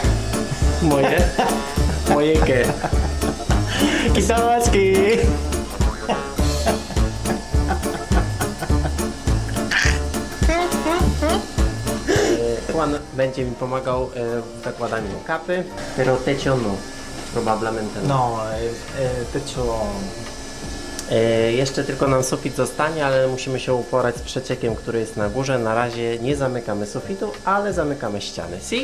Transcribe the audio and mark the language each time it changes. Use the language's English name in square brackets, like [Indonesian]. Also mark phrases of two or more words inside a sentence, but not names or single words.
[Polish] Moje Kisołeczki. Juan będzie mi pomagał w zakładaniu kapy, [Spanish] pero techo no, probablemente no. No, techo. [Polish] Jeszcze tylko nam sufit zostanie, ale musimy się uporać z przeciekiem, który jest na górze. Na razie nie zamykamy sufitu, ale zamykamy ściany. Si?